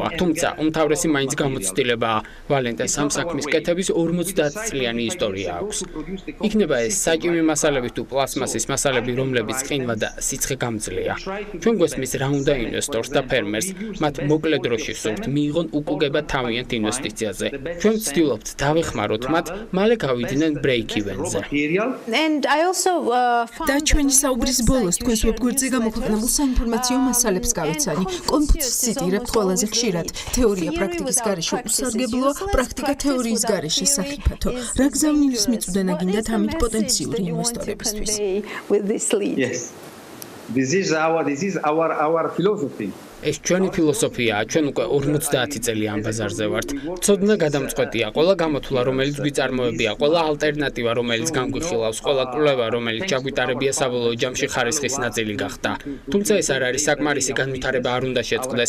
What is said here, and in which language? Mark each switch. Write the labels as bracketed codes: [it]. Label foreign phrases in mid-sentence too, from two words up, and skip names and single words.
[ka] თუმცა, უმთავრესი მაინც გამოცდილებაა. ვალენტეს ამ საქმის კეთების 50 წლიანი ისტორია აქვს. იქნება ეს საჭმელი მასალები თუ პლასმასის მასალები, რომლებიც ყინვა და სიცხე გამძლეა. ჩვენ გვესმის რა უნდა ინვესტორს და ფერმერს, მათ მოკლე დროში სურთ მიიღონ უკუგება თავიანთ ინვესტიციაზე. ჩვენ ვცდილობთ დავეხმაროთ მათ, მალე გავიდნენ break-even-ზე. [en] And I also [ka] და ჩვენი საუბრის ბოლოს თქვენს ვებგვერდზე გამოქვეყნებულ საინფორმაციო მასალებს გავეცანი. კონფუცის ციტირებთ ყველაზე ხშირად. თეორია პრაქტიკის გარეშე უსარგებლოა, პრაქტიკა თეორიის გარეშე საფრთხო. რა გზავნილის მიწვდენა გინდათ ამით პოტენციური ინვესტორებისთვის? [en] Yes. This is our philosophy. [ka] ეს ჩვენი ფილოსოფიაა, ჩვენ უკვე 50 წელი ამ ბაზარზე ვართ. ცოდნა გადამწყვეტია, ყველა გამოთვლა, რომელიც გვიწარმოებია, ყველა ალტერნატივა, რომელიც განგვიხილავს, ყველა კვლევა, რომელიც ჩაგვიტარებია საბოლოო ჯამში ხარისხის ნაწილი გახდა. თუმცა ეს არ არის საკმარისი განვითარება არ უნდა შეწყდეს.